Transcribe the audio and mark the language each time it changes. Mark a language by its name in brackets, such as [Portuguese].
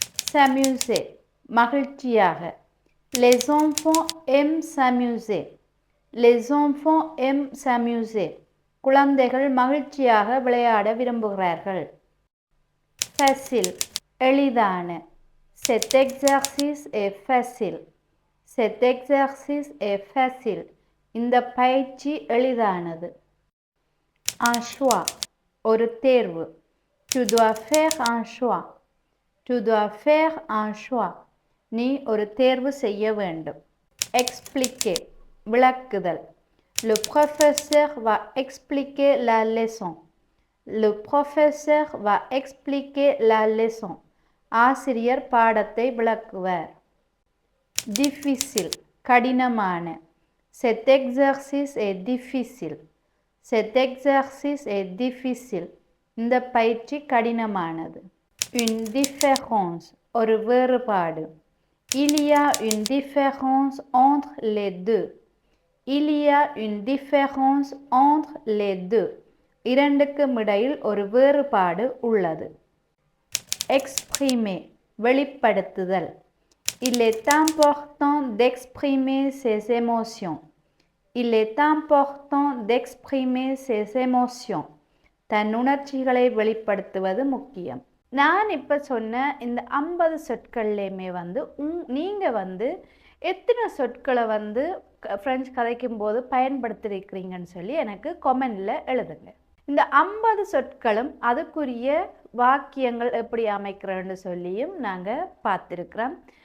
[French] S'amuser, மகிழ்ச்சியாக. Les enfants aiment s'amuser. Les enfants aiment s'amuser. [Tamil] குழந்தைகள் மகிழ்ச்சியாக விளையாட விரும்புகிறார்கள். [French] Facile, எளிதான. Cet exercice est facile. Cet exercice est facile. [Tamil] இந்த பயிற்சி எளிதானது. [French] Un choix, ஒரு தேர்வு. Tu dois faire un choix. Tu dois faire un choix. [Tamil] நீ ஒரு தேர்வு செய்ய வேண்டும். [French] Expliquer, விளக்குதல். Le professeur va expliquer la leçon. Le professeur va expliquer la leçon. [Tamil] ஆசிரியர் பாடத்தை விளக்குவார். [French] Difficile, [Tamil] கடினமான. [French] Cet exercice est difficile. Cet exercice est difficile. [Tamil] இந்த பயிற்சி கடினமானது. [French] Une différence, [Tamil] ஒரு வேறுபாடு. [French] Il y a une différence entre les deux. Il y a une différence entre les deux. [Tamil] இரண்டுக்கும் இடையில் ஒரு வேறுபாடு உள்ளது. [French] Exprimer, வெளிப்படுத்துதல். Il est important d'exprimer ses émotions. Il est important d'exprimer ses émotions. [Tamil] தன் உணர்ச்சிகளை வெளிப்படுத்துவது முக்கியம். நான் இப்போ சொன்ன இந்த 50 சொற்கள்லையுமே நீங்கள் எத்தனை சொற்களை ஃப்ரெஞ்சு கதைக்கும் போது பயன்படுத்தியிருக்கிறீங்கன்னு சொல்லி எனக்கு கமெண்டில் எழுதுங்க. இந்த 50 சொற்களும் அதுக்குரிய வாக்கியங்கள் எப்படி அமைக்கிறோன்னு சொல்லியும் நாங்கள் பார்த்துருக்குறோம்.